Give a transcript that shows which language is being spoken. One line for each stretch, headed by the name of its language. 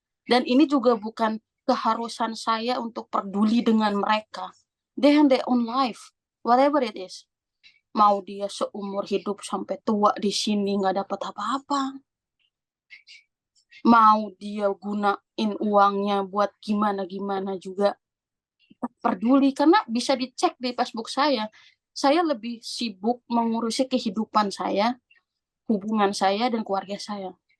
Indonesian: Dan ini juga bukan keharusan saya untuk peduli dengan mereka.
English: They have their own life, whatever it is.
Indonesian: Mau dia seumur hidup sampai tua di sini nggak dapat apa-apa, mau dia gunain uangnya buat gimana juga peduli, karena bisa dicek di Facebook saya lebih sibuk mengurusi kehidupan saya, hubungan saya, dan keluarga saya.